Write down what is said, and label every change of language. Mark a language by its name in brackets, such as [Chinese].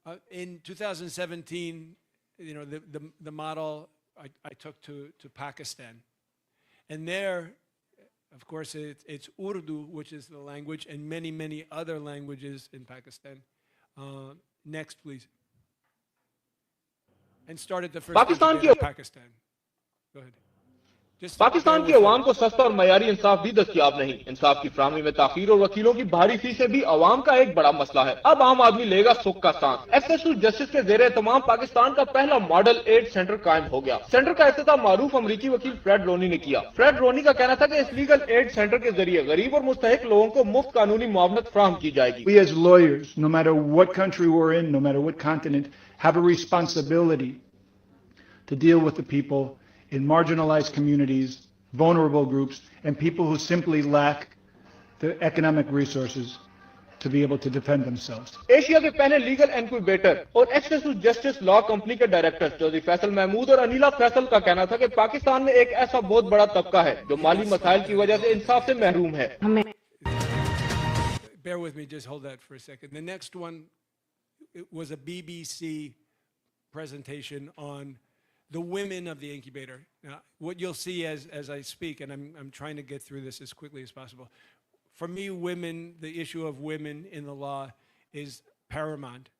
[English] In 2017, you know, the model I took to Pakistan. And there, of course, it's Urdu, which is the language, and many, many other languages in Pakistan. Next, please. And started the first in Pakistan. Go ahead. [Urdu] Pakistan کی عوام کو سستا اور معیاری انصاف بھی دستیاب نہیں. انصاف کی فراہمی میں تاخیر اور وکیلوں کی بھاری فیسیں بھی عوام کا ایک بڑا مسئلہ ہے. اب عام آدمی لے گا سکھ کا سانس. ایکسیس ٹو جسٹس کے زیر اہتمام پاکستان کا پہلا ماڈل ایڈ سینٹر قائم ہو گیا. سینٹر کا افتتاح معروف امریکی وکیل فریڈ رونی نے کیا. فریڈ رونی کا کہنا تھا کہ اس لیگل ایڈ سینٹر کے ذریعے غریب اور مستحق لوگوں کو مفت قانونی معاونت فراہم کی جائے گی. [English] We as lawyers, no matter what country we're in, no matter what continent, have a responsibility to deal with the people in marginalized communities, vulnerable groups, and people who simply lack the economic resources to be able to defend themselves. [Urdu] Asia کے پہلے legal انکویبیٹر اور access to justice law company کے director Chaudhry Faisal Mahmood اور انیلا فیصل کا کہنا تھا کہ پاکستان میں ایک ایسا بہت بڑا طبقہ ہے جو مالی مسائل کی وجہ سے انصاف سے محروم ہے. [English] Bear with me, just hold that for a second. The next one, it was a BBC presentation on the women of the incubator. Now, what you'll see as I speak, and I'm trying to get through this as quickly as possible. For me, women, the issue of women in the law is paramount.